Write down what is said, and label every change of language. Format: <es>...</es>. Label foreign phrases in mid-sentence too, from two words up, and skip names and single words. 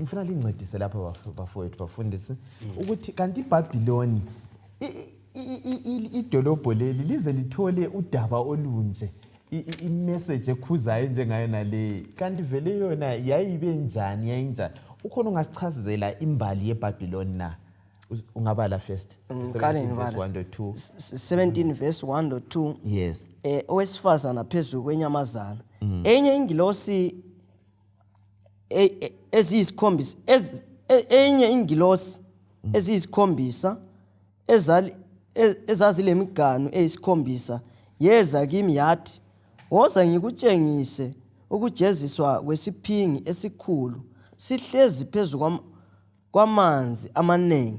<nd>Ngifuna lincedise lapha bafowethu bafundisi ukuthi kanti iBhabhiloni idolobho leli lize lithole udaba olunje. I-message ekhuzayo njengayo nale kanti vele yona yayibe njani yayinjani. Ukhona ungasichazela imbali yeBhabhiloni na?</nd> <en>Ungabala first 17 verse 1 to 2. 17 verse 1 to 2. Yes.</en> <nd>Owesifazana phezulu kwenyamazana. Enye ingilosi eziyisikhombisa enye ingilosi eziyisikhombisa ezazilemiganu eyisikhombisa yeza kimi yathi, woza ngikutshengise ukujeziswa kwesiphingi esikhulu sihlezi phezulu kwamanzi amanengi.</nd>